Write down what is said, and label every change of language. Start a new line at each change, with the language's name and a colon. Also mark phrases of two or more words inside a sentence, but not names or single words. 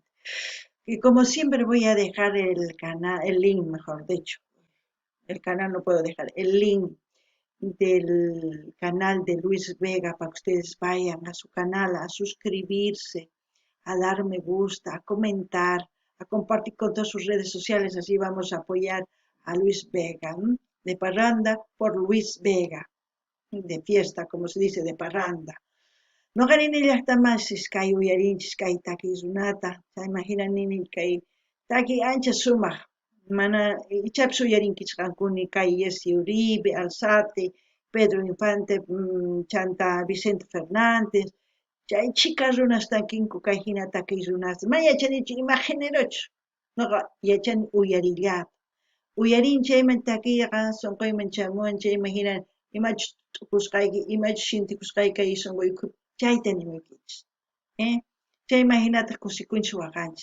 Spanish: Y como siempre voy a dejar el canal, el link, mejor dicho, el canal no puedo dejar, el link del canal de Luis Vega para que ustedes vayan a su canal a suscribirse, a dar me gusta, a comentar, a compartir con todas sus redes sociales, así vamos a apoyar a Luis Vega, ¿m? De parranda por Luis Vega, de fiesta, como se dice, de parranda.
Quechua: No ganin llaqtamanchis kay uyarinchis kay takiykunata, chaymahinanimi kay taki ancha sumaq, mana ichapish uyarinkichis qankuni kay Jesse Uribe, Alzate, Pedro Infante, chanta Vicente Fernández, chay chika runas tankinku kay hina takiy runasta, mana yachanichu ima génerochu, noqa yachani uyarillata, uyarin chayman takiyqa sunquyman chamuwan chayman hina imachus t'uqusqayki, imachus shintikusqayki kay sunquykupi, chayta nimuykichisq, chayman hinata kusikunchis waqanchis.